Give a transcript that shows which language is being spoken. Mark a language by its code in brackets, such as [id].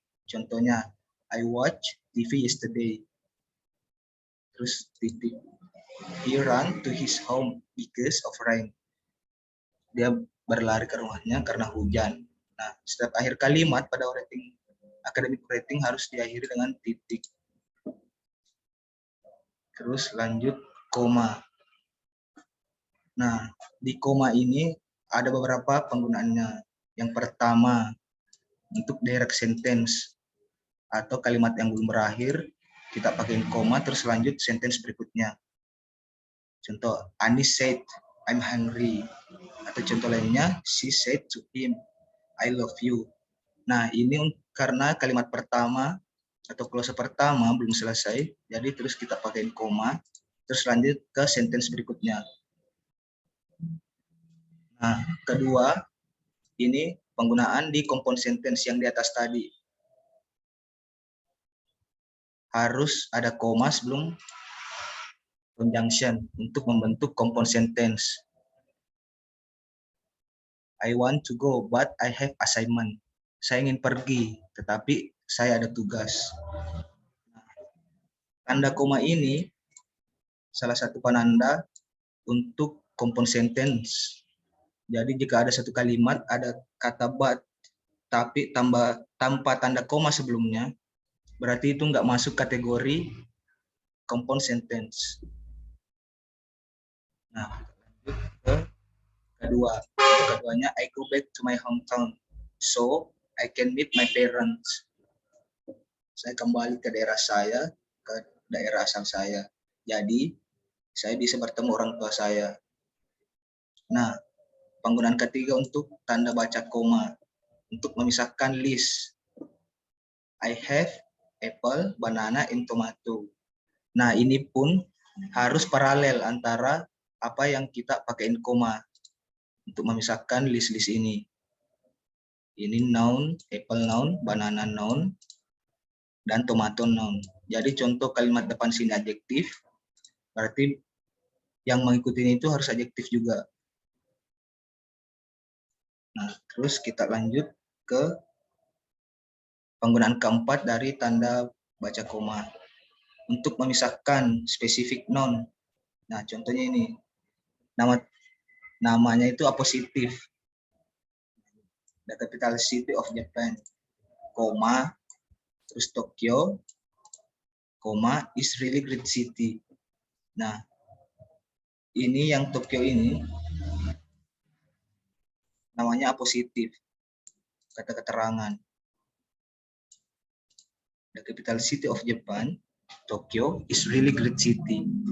[id] Contohnya, [en] I watched TV yesterday. [id] Terus titik, [en] he ran to his home because of rain. [id] Dia berlari ke rumahnya karena hujan. Nah, setiap akhir kalimat pada academic writing harus diakhiri dengan titik. Terus lanjut koma. Nah, di koma ini ada beberapa penggunaannya. Yang pertama, untuk direct sentence atau kalimat yang belum berakhir, kita pakai koma terus lanjut sentence berikutnya. Contoh, [en] Anis said, I'm hungry. [id] Atau contoh lainnya, [en] she said to him, I love you. [id] Nah, ini karena kalimat pertama atau klase pertama belum selesai, jadi terus kita pakai koma, terus lanjut ke sentence berikutnya. Nah, kedua, ini penggunaan di compound sentence yang di atas tadi. Harus ada koma sebelum conjunction untuk membentuk compound sentence. [en] I want to go, but I have assignment. [id] Saya ingin pergi, tetapi saya ada tugas. Tanda koma ini salah satu penanda untuk compound sentence. Jadi jika ada satu kalimat, ada kata but, tapi tanpa tanda koma sebelumnya, berarti itu nggak masuk kategori compound sentence. Nah, lanjut ke kedua. Keduanya, [en] I go back to my hometown, so I can meet my parents. [id] Saya kembali ke daerah saya, ke daerah asal saya. Jadi, saya bisa bertemu orang tua saya. Nah, penggunaan ketiga untuk tanda baca koma, untuk memisahkan list. [en] I have apple, banana, and tomato. [id] Nah, ini pun harus paralel antara apa yang kita pakaiin koma untuk memisahkan list-list ini. Ini noun, apple noun, banana noun, dan tomato noun. Jadi contoh kalimat depan sini adjektif, berarti yang mengikuti itu harus adjektif juga. Nah, terus kita lanjut ke penggunaan keempat dari tanda baca koma. Untuk memisahkan spesifik noun. Nah, contohnya ini. Namanya itu apositif. [en] The capital city of Japan. [id] Koma, terus [en] Tokyo, koma, is really great city. [id] Nah, ini yang Tokyo ini namanya apositif. Kata keterangan. [en] The capital city of Japan, Tokyo, is really great city.